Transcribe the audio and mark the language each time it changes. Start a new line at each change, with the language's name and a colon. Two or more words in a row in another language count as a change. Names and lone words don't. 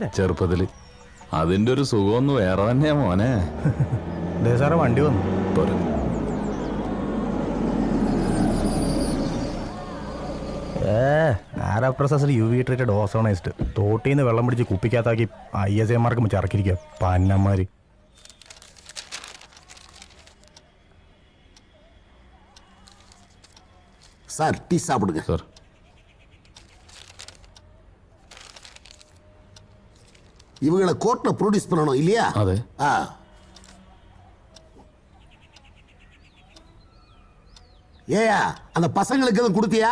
Malayalam: ചെറുപ്പത്തില്. അതിന്റെ ഒരു സുഖമൊന്നും വേറെ തന്നെയാ മോനെ. സാറേ വണ്ടി വന്നു. ആരാ പ്രൊസസർ
English: UV treated ozonised.
Malayalam: തോട്ടിന്ന് വെള്ളം പിടിച്ച് കുപ്പിക്കകത്താക്കി ISA മാർക്ക് വെച്ച് ഇറക്കിയിരിക്കുക പന്നമാര്.
Tamil: சார் டீ சாப்பிடுங்க சார். இவங்களை கோர்ட்ல ப்ரொடியூஸ் பண்ணணும் இல்லையா? அதே. ஏயா அந்த பசங்களுக்கு எதுவும் கொடுத்தியா?